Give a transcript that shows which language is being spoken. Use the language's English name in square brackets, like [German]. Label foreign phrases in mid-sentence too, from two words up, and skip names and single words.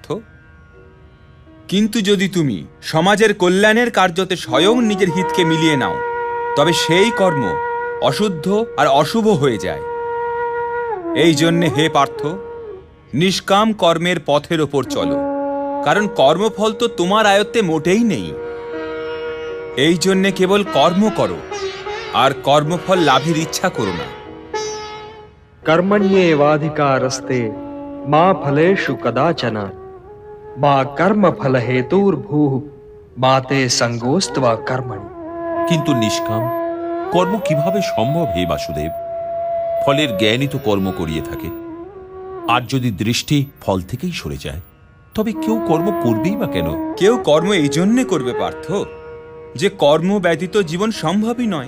[Bangla] কিন্তু যদি তুমি সমাজের কল্যাণের কার্যতে স্বয়ং নিজের হিতকে মিলিয়ে নাও, তবে সেই কর্ম অশুদ্ধ আর অশুভ হয়ে যায়। এই জন্যে হে পার্থ, নিষ্কাম কর্মের পথের ওপর চলো, কারণ কর্মফল তো তোমার আয়ত্তে মোটেই নেই। এই জন্যে কেবল কর্ম করো আর কর্মফল লাভের ইচ্ছা করো না। [Sanskrit] कर्मण्येवाधिकारस्ते मा फलेषु कदाचन मा कर्मफल हेतुर्भूः मा ते संगोस्त्वा कर्मणि। [Bangla] কিন্তু নিষ্কাম কর্ম কিভাবে সম্ভব হে বাসুদেব? ফলের জ্ঞানই তো কর্ম করিয়ে থাকে। আর যদি দৃষ্টি ফল থেকেই সরে যায়, তবে কেউ কর্ম করবেই বা কেন? কেউ কর্ম এই জন্যে করবে পার্থ, যে কর্ম ব্যতীত জীবন সম্ভবই নয়।